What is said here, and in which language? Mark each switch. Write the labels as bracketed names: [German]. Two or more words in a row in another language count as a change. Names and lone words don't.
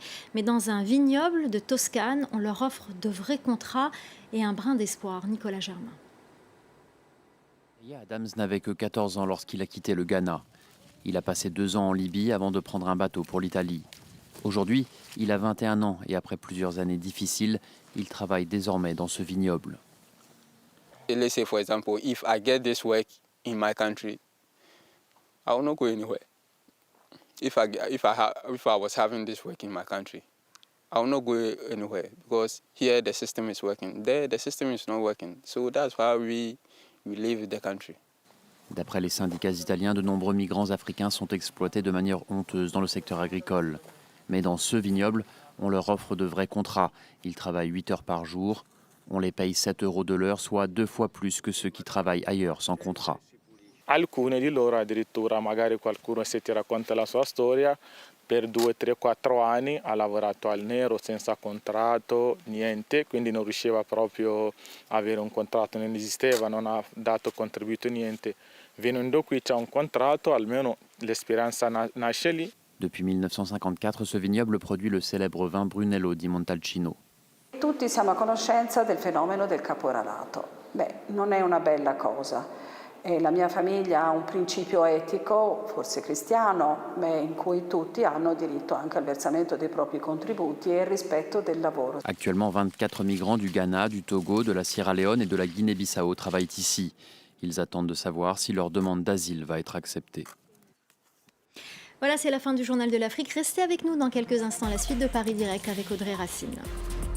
[French] Mais dans un vignoble de Toscane, on leur offre de vrais contrats et un brin d'espoir. Nicolas Germain. Adams n'avait que 14 ans lorsqu'il a quitté le Ghana. Il a passé 2 ans en Libye avant de prendre un bateau pour l'Italie. Aujourd'hui, il a 21 ans et après plusieurs années difficiles, il travaille désormais dans ce vignoble. [English] Let's say, for example, if I get this work in my country, I will not go anywhere. If I was having this work in my country, I will not go anywhere because here the system is working. There the system is not working. So that's why we leave the country. [French] D'après les syndicats italiens, de nombreux migrants africains sont exploités de manière honteuse dans le secteur agricole. Mais dans ce vignoble, on leur offre de vrais contrats. Ils travaillent 8 heures par jour. On les paye 7 € de l'heure, soit 2 fois plus que ceux qui travaillent ailleurs sans contrat. [Italian] Alcuni di loro addirittura, magari qualcuno se ti racconta la sua storia, per 2, 3, 4 anni ha lavorato al nero senza contratto, niente, quindi non riusciva proprio a avere un contratto, non esisteva, non ha dato contributo niente. Venendo qui c'è un contratto, almeno l'esperienza nasce lì. [French] Depuis 1954, ce vignoble produit le célèbre vin Brunello di Montalcino. [Italian] Tutti siamo a conoscenza del fenomeno del caporalato. Non è una bella cosa. La mia famiglia ha un principio etico, forse cristiano, in cui tutti hanno diritto anche al versamento dei propri contributi e il rispetto del lavoro. [French] Actuellement, 24 migrants du Ghana, du Togo, de la Sierra Leone et de la Guinée-Bissau travaillent ici. Ils attendent de savoir si leur demande d'asile va être acceptée. Voilà, c'est la fin du Journal de l'Afrique. Restez avec nous dans quelques instants, la suite de Paris Direct avec Audrey Racine.